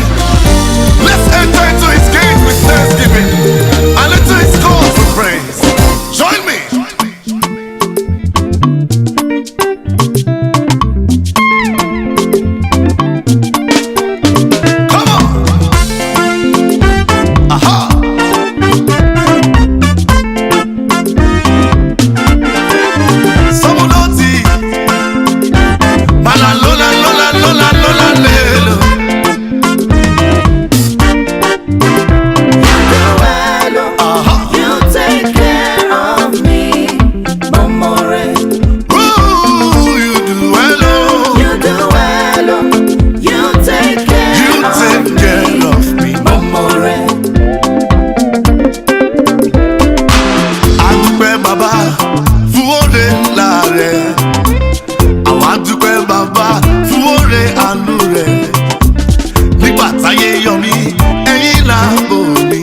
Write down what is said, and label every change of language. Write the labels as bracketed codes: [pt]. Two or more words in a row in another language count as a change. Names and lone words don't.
[en] Let's enter into his gates with thanksgiving and into his courts with praise. Join me. Come on. Aha. Samudoti. Mala lola lola lola lola lelo. You take care of me, Momore. Ooh, you do well, oh. You do well, oh. You take care of me, Momore. [yo] Adúpẹ́ bàbá fún oore ńlá rẹ̀. Àwa dúpẹ́ bàbá fún oore àánú rẹ̀. Nígbà táyé yọ mí, ẹ̀yin là bò mí.